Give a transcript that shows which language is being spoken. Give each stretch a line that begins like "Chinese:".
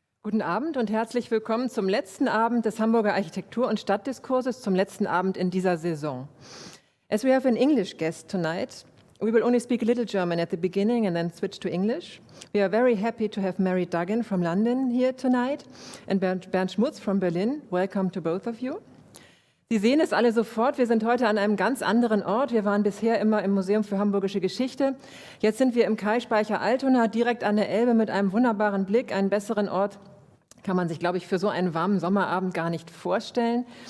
German: Guten Abend und herzlich willkommen zum letzten Abend des Hamburger Architektur- und Stadtdiskurses, zum letzten Abend in dieser Saison.
English: As we have an English guest tonight, we will only speak a little German at the beginning and then switch to English. We are very happy to have Mary Duggan from London here tonight and Bernd Schmutz from Berlin. Welcome to both of you.
German: Sie sehen es alle sofort, wir sind heute an einem ganz anderen Ort. Wir waren bisher immer im Museum für Hamburgische Geschichte. Jetzt sind wir im Kaispeicher Altona, direkt an der Elbe mit einem wunderbaren Blick. Einen besseren Ort kann man sich, glaube ich, für so einen warmen Sommerabend gar nicht vorstellen.